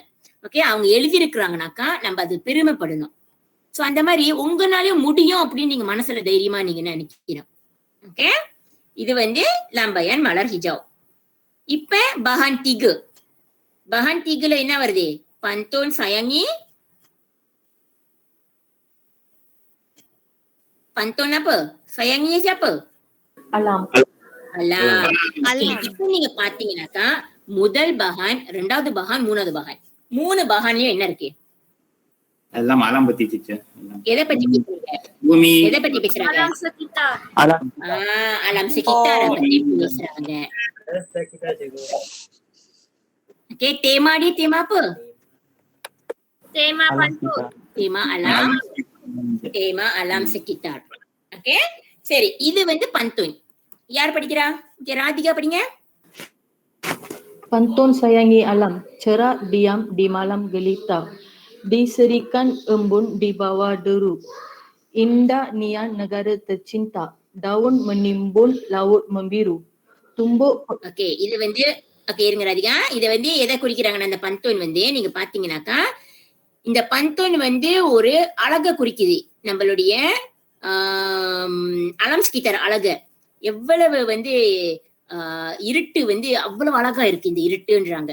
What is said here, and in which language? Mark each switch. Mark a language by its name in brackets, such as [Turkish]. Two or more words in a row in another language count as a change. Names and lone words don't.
[Tamil] ஓகே, அவங்க எழுதியிருக்கிறாங்கனாக்கா நம்ம அது பெருமைப்படணும். சோ அந்த மாதிரி உங்களாலையும் முடியும் அப்படின்னு நீங்க மனசுல தைரியமா நீங்க நினைக்கிறோம். ஓகே, இது வந்து லாம்பயான் மலர் ஹிஜாவ். இப்ப [Malay] bahan tiga. [Tamil] பஹான் திகுல என்ன வருது? [Malay] pantun sayangi. Pantun apa? Sayanginya siapa? Alam. [Tamil] இப்ப நீங்க பாத்தீங்கன்னாக்கா முதல் பகான், இரண்டாவது பகான், மூணாவது பகான், 3 பகான்லயும் என்ன இருக்கு? எல்லாம் alam பத்தி டீச்சர். எதை பத்தி பேசுறீங்க? பூமி. எதை பத்தி பேசுறாங்க? [Malay] Alam sekitar. Alam sekitar [Tamil] பத்தி பேசுறாங்க. [Malay] Okay, tema dia tema apa? Tema pantun. Tema alam. Tema alam sekitar. [Tamil] ஓகே, சரி, இது வந்து பந்தோன். யார் படிக்கிறா? ராதிகா படிங்க. [Malay] Pantun sayangi alam, cerah diam di malam gelita, diserikan embun di bawah deru, indah nian negara tercinta, daun menimbun laut membiru, tumbuh. [Tamil] ஓகே, இது வந்து ஓகே இருங்க ராதிகா. இதை வந்து எதை குறிக்கிறாங்கன்னா அந்த பந்தோன் வந்து நீங்க பாத்தீங்கன்னாக்கா இந்த பந்தோன் வந்து ஒரு அழக குறிக்குது. நம்மளுடைய [Malay] alam sekitar [Tamil] அழக. எவ்வளவு வந்து இருட்டு வந்து அவ்வளவு அழகா இருக்கு இந்த இருட்டுன்றாங்க.